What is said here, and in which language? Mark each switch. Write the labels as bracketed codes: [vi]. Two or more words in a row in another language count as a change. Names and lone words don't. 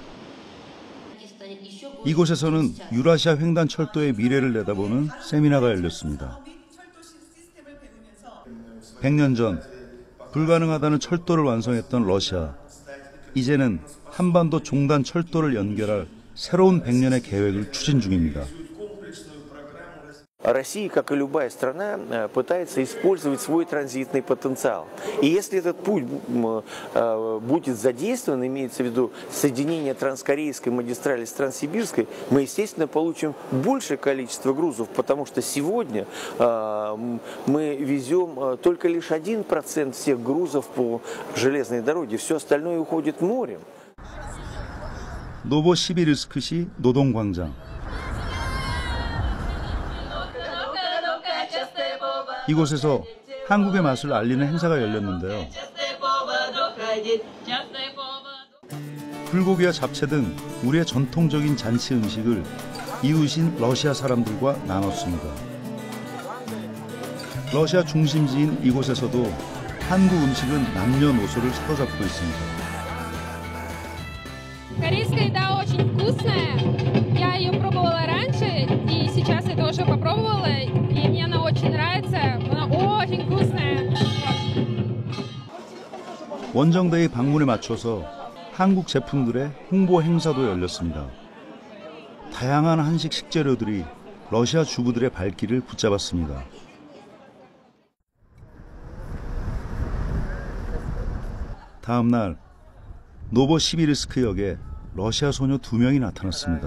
[ko] 이곳에서는 유라시아 횡단 철도의 미래를 내다보는 세미나가 열렸습니다. 100년 전 불가능하다는 철도를 완성했던 러시아. 이제는 한반도 종단 철도를 연결할 새로운 100년의 계획을 추진 중입니다. [ru] Россия, как и любая страна, пытается использовать свой транзитный потенциал. И если этот путь будет задействован, имеется в виду соединение транскорейской магистрали с транссибирской, мы, естественно, получим большее количество грузов, потому что сегодня мы везем только лишь 1% всех грузов по железной дороге, все остальное уходит морем. [ko] 노보시비르스크시 노동광장. 이곳에서 한국의 맛을 알리는 행사가 열렸는데요. 불고기와 잡채 등 우리의 전통적인 잔치 음식을 이웃인 러시아 사람들과 나눴습니다. 러시아 중심지인 이곳에서도 한국 음식은 남녀노소를 사로잡고 있습니다. [ru] Корейская еда очень вкусная. Я ее пробовала раньше, и сейчас я тоже попробовала, и мне она очень нравится. Она очень вкусная. [ko] 원정대의 방문에 맞춰서 한국 제품들의 홍보 행사도 열렸습니다. 다양한 한식 식재료들이 러시아 주부들의 발길을 붙잡았습니다. 다음 날 노보시비르스크 역에 러시아 소녀 2명이 나타났습니다.